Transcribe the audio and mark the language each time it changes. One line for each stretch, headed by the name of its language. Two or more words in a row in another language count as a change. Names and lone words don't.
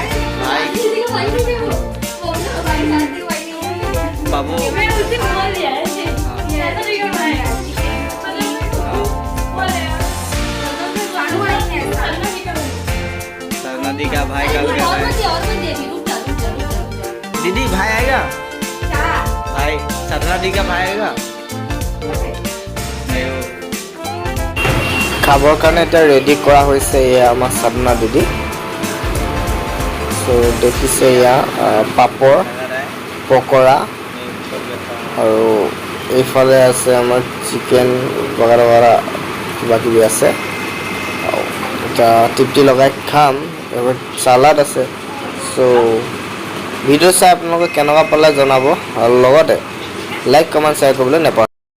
Hindi: भाई बाबू सरना दी का भाई कल कर रहा है। दीदी भाई आएगा, भाई सरना दी का भाई आएगा। नहीं वो
Assamese: খাবৰ কাৰণে এতিয়া ৰেডি কৰা হৈছে এয়া আমাৰ সাধনা দিদি। চ' দেখিছে এয়া পাপৰ,
Hindi: लगा रहा है।
Assamese: পকৰা
Hindi: मैं कर लेता हूँ।
Assamese: আৰু এইফালে আছে আমাৰ চিকেন বগাৰা বগাৰা কিবা কিবি আছে। এতিয়া তৃপ্তি লগাই খাম। এইবাৰ চালাড আছে। চ' ভিডিঅ' চাই আপোনালোকে কেনেকুৱা পালে জনাব, আৰু লগতে
English: like comment share
Assamese: কৰিবলৈ নাপাহৰিব।